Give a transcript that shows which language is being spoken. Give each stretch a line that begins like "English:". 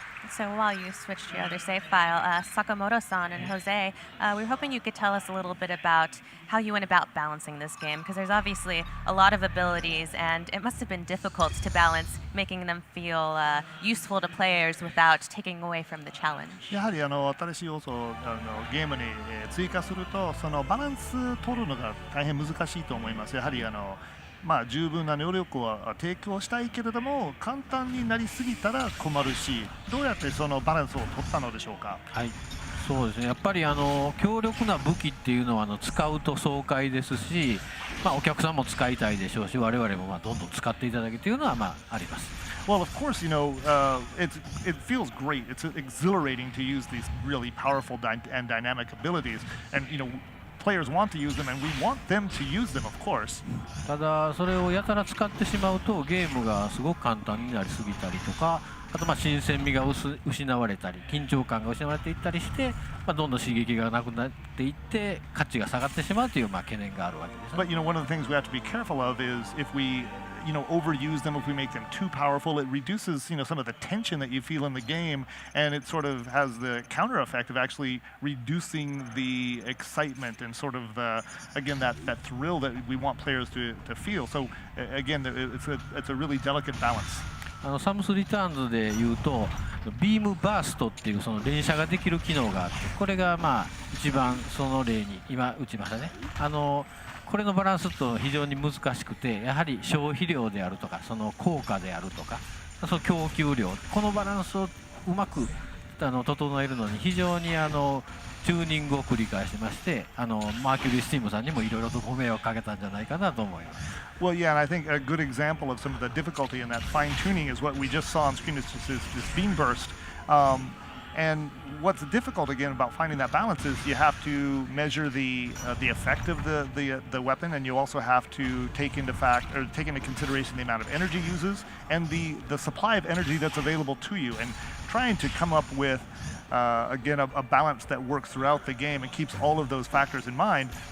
English: So while you switch to your other save file, Sakamoto-san and Jose, we were hoping you could tell us a little bit about how you went about balancing this game, because there's obviously a lot of abilities, and it must have been difficult to balance making them feel useful to players without taking away from the challenge.
Japanese: やはり新しい要素をゲームに追加するとそのバランス取るのが大変難しいと思います。やはりまあ、十分な能力を提供したいけれども簡単になりすぎたら困るし、どうやってそのバランスを取ったのでしょうか。はい、そうですね。やっぱり強力な武器っていうのは使うと爽快ですし、まあ、お客さんも使いたいでしょうし、我々もまあどんどん使っていただけというのはまああります。
English: Well, of course, you know, it feels great. It's exhilarating to use these really powerful and dynamic abilities, and you know. Players want to use them, and we want them to use them, of course.
Japanese: ただそれをやたら使ってしまうとゲームがすごく簡単になりすぎたりとか、あとまあ新鮮味が失われたり緊張感が失われていったりして、まあ、どんどん刺激がなくなっていって価値が下がってしまうというまあ懸念があるわけです、ね。
English: But you know, one of the things we have to be careful of is if we overuse them, if we make them too powerful, it reduces some of the tension that you feel in the game, and it sort of has the counter effect of actually reducing the excitement and sort of again that thrill that we want players to feel. So again, it's a really delicate balance.
Japanese: サムスリターンズでいうとビームバーストっていうその連射ができる機能があって、これがまあ一番その例に今打ちましたね。これのバランスと非常に難しくて、やはり消費量であるとかその効果であるとかその供給量、このバランスをうまく整えるのに非常にチューニングを繰り返しまして、マーキュリースティームさんにもいろいろとご迷惑かけたんじゃないかなと思います。
English: Well, yeah, and I think a good example of some of the difficulty in that fine tuning is what we just saw on screen. This beam burst. And what's difficult again about finding that balance is you have to measure the effect of the weapon, and you also have to take into consideration the amount of energy uses and the supply of energy that's available to you, and trying to come up with again a balance that works throughout the game and keeps all of those factors in mind.